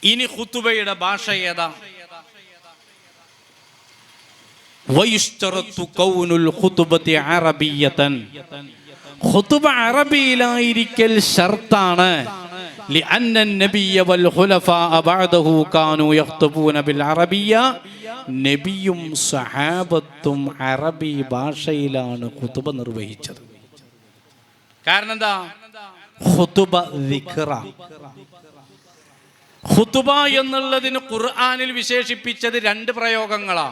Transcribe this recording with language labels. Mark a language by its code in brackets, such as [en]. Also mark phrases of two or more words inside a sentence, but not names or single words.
[ml] ഇനി ഖുതുബയുടെ ഭാഷ ഏതാ? [ar] ويشترط كون الخطبة عربية, [ml] ഖുതുബ അറബിയിലായിരിക്കൽ ഷർട്ടാണ്. [ar] لأن النبي والخلفاء بعده كانوا يخطبون بالعربية. [ml] നബിയും സഹാബത്തും അറബി ഭാഷയിലാണ് ഖുതുബ നിർവഹിച്ചത്. കാരണം എന്താ? ഖുതുബ ദിക്റ. ഖുതുബ എന്നുള്ളതിന് ഖുർആനിൽ വിശേഷിപ്പിച്ചത് രണ്ട് പ്രയോഗങ്ങളാണ്.